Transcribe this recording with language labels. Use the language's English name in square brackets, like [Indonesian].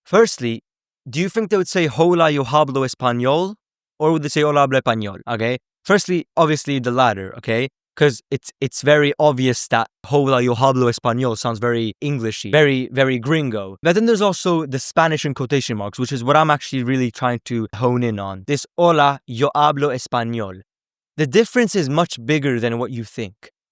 [English] Firstly, do you think they would say, [Spanish] hola, yo hablo español? [English] Or would they say, [Spanish] hola, hablo español? [English] Okay? Firstly, obviously the latter, okay? Because it's very obvious that [Spanish] hola, yo hablo español [English] sounds very Englishy, very, very gringo. But then there's also the Spanish in quotation marks, which is what I'm actually really trying to hone in on. This [Spanish] hola, yo hablo español. [English] The difference is much bigger than what you think.